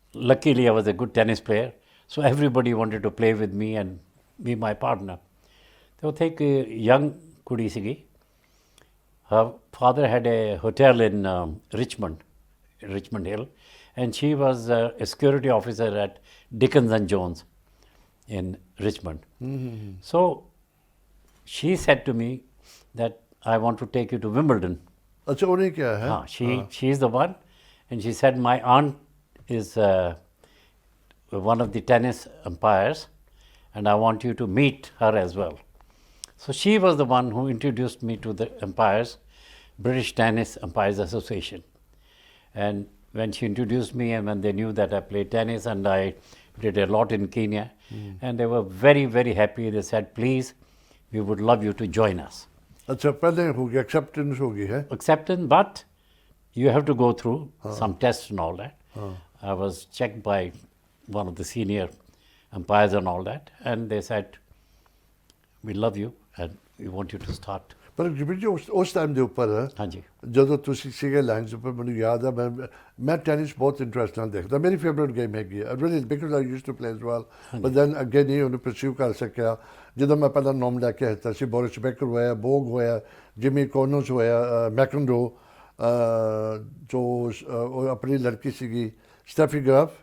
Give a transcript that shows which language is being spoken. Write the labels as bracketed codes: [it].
[en] Luckily, I was a good tennis player, so everybody wanted to play with me and be my partner. [pa] ਤੇ ਉੱਥੇ ਇੱਕ young ਕੁੜੀ ਸੀਗੀ. [en] Her father had a hotel in Richmond Hill, and she was a security officer at Dickens and Jones in Richmond. So she said to me that I want to take you to Wimbledon. [pa] ਅੱਛਾ ਉਹਨੇ ਕਿਹਾ ਹੈ? [en] She is the one, and she said my aunt is one of the tennis umpires, and I want you to meet her as well. So she was the one who introduced me to the umpires, British Tennis Umpires Association. And when she introduced me, and when they knew that I played tennis and I did a lot in Kenya, and they were very, very happy. They said, please, we would love you to join us. [pa] ਅੱਛਾ ਪਹਿਲੇ ਹੋ ਗਿਆ acceptance ਹੋ ਗਈ ਹੈ? [en] Acceptance, but you have to go through some tests and all that. I was checked by one of the senior umpires and all that, and they said, we love you and we want you to start. [pa] ਪਰ ਜਿਵੇਂ ਜੀ ਉਸ time ਦੇ ਉੱਪਰ ਹਾਂਜੀ ਜਦੋਂ ਤੁਸੀਂ ਸੀਗੇ ਲਾਈਨਸ ਉੱਪਰ ਮੈਨੂੰ ਯਾਦ ਆ ਮੈਂ ਟੈਨਿਸ ਬਹੁਤ ਇੰਟਰਸਟ ਨਾਲ ਦੇਖਦਾ। ਮੇਰੀ ਫੇਵਰੇਟ ਗੇਮ ਹੈਗੀ ਆ [en] really because I used to play as well, but then [pa] ਅੱਗੇ ਨਹੀਂ ਉਹਨੂੰ ਪਰਸਿਊ ਕਰ ਸਕਿਆ। ਜਦੋਂ ਮੈਂ ਪਹਿਲਾਂ ਨਾਮ ਲੈ ਕੇ ਆਇਆ ਸੀ ਬੋਰਿਸ ਬੇਕਰ ਹੋਇਆ, ਬੋਗ ਹੋਇਆ, ਜਿਮੀ ਕੋਨਸ ਹੋਇਆ, ਮੈਕਨਰੋ, ਜੋ ਉਹ ਆਪਣੀ ਲੜਕੀ ਸੀਗੀ ਸਟੈਫੀ ਗ੍ਰਾਫ,